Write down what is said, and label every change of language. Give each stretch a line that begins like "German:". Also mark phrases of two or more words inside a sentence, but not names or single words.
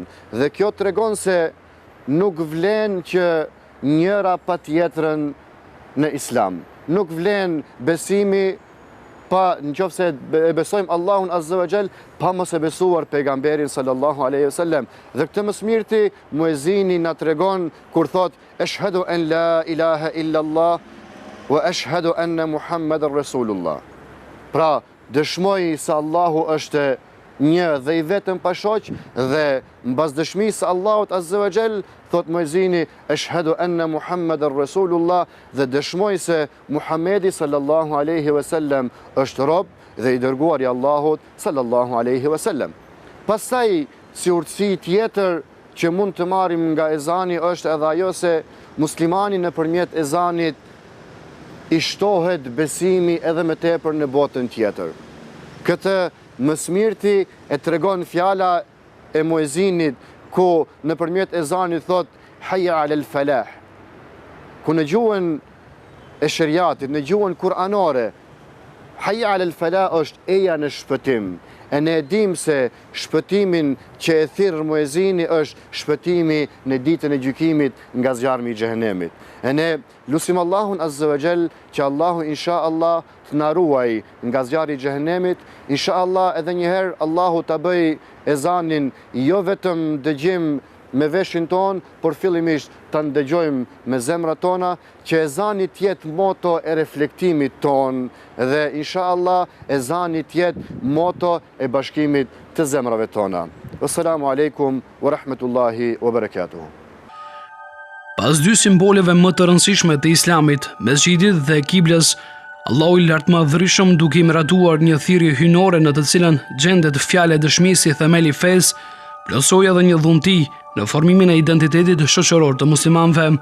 Albanian: Dhe kjo tregon se nuk vlen që njëra pa tjetrën në Islam. Nuk vlen besimi pa nëse e besojmë Allahun
Arabic: عز وجل
Albanian: pa mos e besuar pejgamberin
Arabic: صلى الله عليه وسلم.
Albanian: Dhe këtë mësmirti muezini na tregon kur thot
Arabic: أشهد أن لا إله إلا الله وأشهد أن محمدا رسول الله.
Albanian: Pra, dëshmoj se Allahu është një dhe i vetëm pa shoq, dhe mbas dëshmisë së Allahut
Arabic: عز وجل,
Albanian: thot muezini
Arabic: أشهد أن محمدا رسول الله,
Albanian: dhe dëshmoj se Muhamedi
Arabic: صلى الله عليه وسلم
Albanian: është rob dhe i dërguar i Allahut
Arabic: صلى الله عليه وسلم.
Albanian: Pastaj, si urtësi tjetër që mund të marrim nga ezani është edhe ajo se muslimani nëpërmjet ezanit i shtohet besimi edhe më tepër në botën tjetër. Këtë mësmirti e tregon fjala e muezinit ku nëpërmjet ezanit thot
Arabic: حي على الفلاح.
Albanian: Ku në gjuhën e shariatit, në gjuhën kuranore,
Arabic: حي على الفلاح
Albanian: është eja në shpëtim, e ne dim se shpëtimin që e thirr muezini është shpëtimi në ditën e gjykimit nga zjarmi i xhehenemit. E ne lutim Allahun
Arabic: عز وجل
Albanian: që Allahu
Arabic: إن شاء الله
Albanian: të na ruaj nga zjarri i xhehenemit.
Arabic: إن شاء الله
Albanian: edhe një herë Allahu ta bëj ezanin jo vetëm dëgjim me veshin ton, por fillimisht ta ndëgjojmë me zemrat tona, që ezani të jetë moto e reflektimit ton dhe
Arabic: إن شاء الله
Albanian: ezani të jetë moto e bashkimit të zemrave tona.
Arabic: السلام عليكم ورحمة الله وبركاته.
Albanian: Pas dy simboleve më të rëndësishme të Islamit, mesgjidit dhe kiblës, Allahu i lartëmadhërisëm duke i miratuar një thirrje hyjnore në të cilën gjendet fjala e dëshmisë si themeli i fesë, plotësoi edhe një dhunti në formimin e identitetit shoqëror të muslimanëve.